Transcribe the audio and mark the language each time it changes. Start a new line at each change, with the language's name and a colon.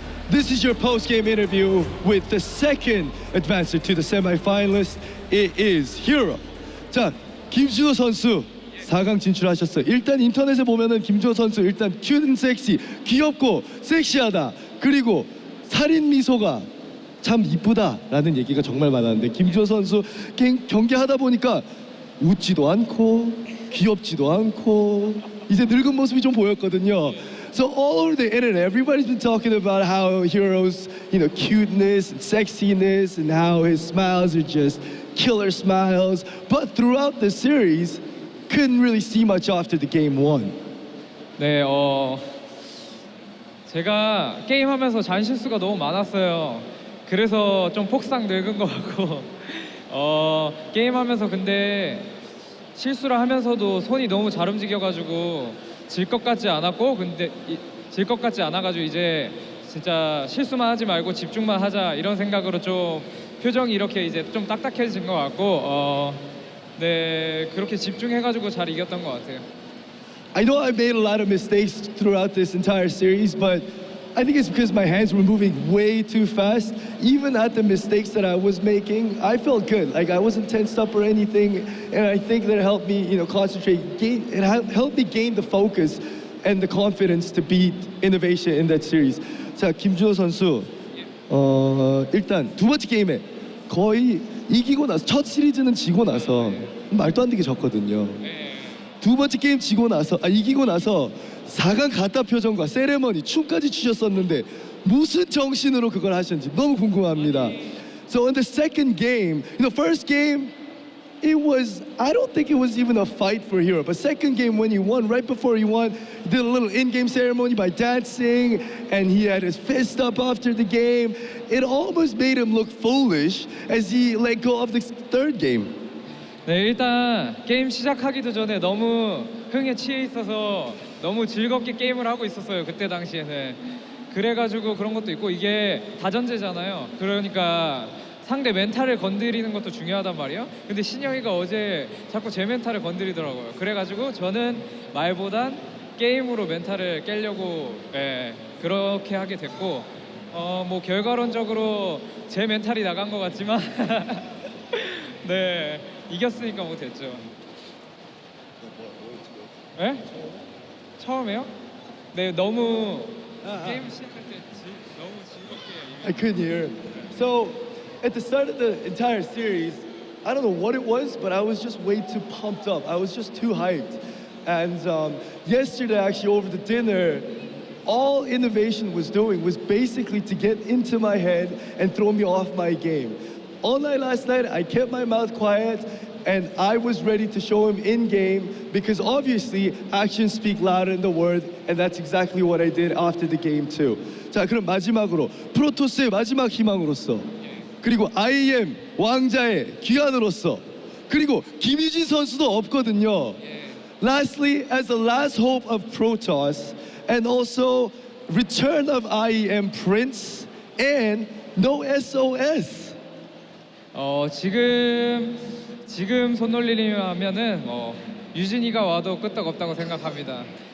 English: This is your post-game interview with the second advancer to the semi-finalists. It is herO.
Korean: 자, 김준호 선수 4강 진출하셨어요. 일단 인터넷에 보면은 김준호 선수 일단 큐트 앤 섹시, 귀엽고 섹시하다. 그리고 살인 미소가 참 이쁘다라는 얘기가 정말 많았는데 김준호 선수 경기하다 보니까 웃지도 않고 귀엽지도 않고 이제 늙은 모습이 좀 보였거든요.
English: So all over the internet, everybody's been talking about how herO's, cuteness and sexiness, and how his smiles are just killer smiles. But throughout the series, couldn't really see much after the game 1.
Korean: 네, 제가 게임하면서 잔실수가 너무 많았어요. 그래서 좀 폭삭 늙은 것 같고, 게임하면서 근데 실수를 하면서도 손이 너무 잘 움직여가지고 질 것 같지 않았고, 근데 질 것 같지 않아가지고 이제 진짜 실수만 하지 말고 집중만 하자 이런 생각으로 좀 표정이 이렇게 이제 좀 딱딱해진 것 같고, 네, 그렇게 집중해가지고 잘 이겼던 것 같아요.
English: I know I made a lot of mistakes throughout this entire series, but I think it's because my hands were moving way too fast. Even at the mistakes that I was making, I felt good. Like I wasn't tensed up or anything, and I think that helped me, concentrate. It helped me gain the focus and the confidence to beat INnoVation in that series.
Korean: 자, 김준호 선수, 일단 두 번째 게임에 거의 이기고 나서 첫 시리즈는 지고 나서 말도 안 되게 졌거든요. 두 번째 게임 이기고 나서 4강 가타 표정과 세레머니 춤까지 추셨었는데 무슨 정신으로 그걸 하셨는지 너무 궁금합니다.
English: So in the second game, first game, I don't think it was even a fight for herO. But second game when he won, right before he won, he did a little in-game ceremony by dancing, and he had his fist up after the game. It almost made him look foolish as he let go of the third game.
Korean: 네, 일단 게임 시작하기도 전에 너무 흥에 취해 있어서 너무 즐겁게 게임을 하고 있었어요. 그때 당시에는. 그래가지고 그런 것도 있고 이게 다전제잖아요. 그러니까 상대 멘탈을 건드리는 것도 중요하단 말이에요. 근데 신영이가 어제 자꾸 제 멘탈을 건드리더라고요. 그래가지고 저는 말보단 게임으로 멘탈을 깨려고 그렇게 하게 됐고 뭐 결과론적으로 제 멘탈이 나간 것 같지만 네 이겼으니까 뭐 됐죠. 네? 처음에요? 네 너무 게임 시작할 때 너무 즐겁게
English: I couldn't hear. So at the start of the entire series, I don't know what it was, but I was just way too pumped up. I was just too hyped. And yesterday, actually, over the dinner, all INnoVation was doing was basically to get into my head and throw me off my game. All night last night, I kept my mouth quiet, and I was ready to show him in-game because obviously actions speak louder than the word, and that's exactly what I did after the game too.
Korean: 자, 그럼 마지막으로 프로토스의 마지막 희망으로서 그리고 IEM 왕자의 귀환으로서 그리고 김유진 선수도 없거든요.
English: Lastly, as the last hope of Protoss and also return of IEM Prince and no SOS.
Korean: 지금 손 놀리려면은 유진이가 와도 끄떡없다고 생각합니다.